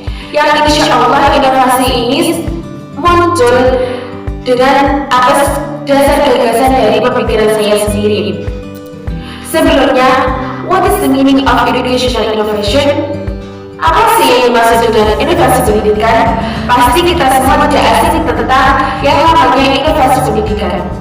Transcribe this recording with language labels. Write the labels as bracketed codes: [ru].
[id] Yang insya Allah inovasi ini muncul dengan atas dasar gagasan dari pemikiran saya sendiri. Sebelumnya, [en] what is the meaning of educational innovation? [id] Apa sih yang dimaksud dengan inovasi pendidikan? Pasti kita semua tidak asing tentang yang namanya inovasi pendidikan.